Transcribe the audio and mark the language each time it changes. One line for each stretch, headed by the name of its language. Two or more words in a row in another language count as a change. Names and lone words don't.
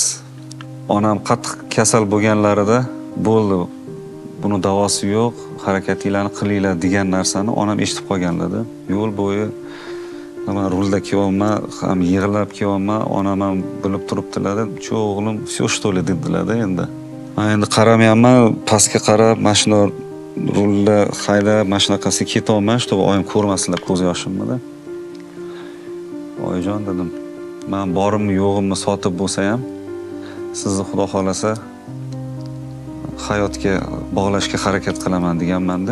Uzbek: Onam qattiq kasal bo'lganlarida bo'ldi. Buni davosi yo'q, harakatinglarni qilinglar degan narsani onam eshitib qolganlar-da. Yo'l bo'yi men rulda kelyapman, ham yig'lab kelyapman, onam ham bilib turibdilar-da. "Cho o'g'lim,
Russian: всё что ли"
Uzbek: dedilar-da endi. Men endi qaramayapman, pastga qarab, mashina rulda haydab, mashinaqasi ketolman, чтобы oyim ko'rmasinlar ko'z yoshimni-da. Oyijon dedim, men borimni yo'g'imni sotib bo'lsa ham, sizni Xudo xolasa hayotga bog'lashga harakat qilaman deganman-da.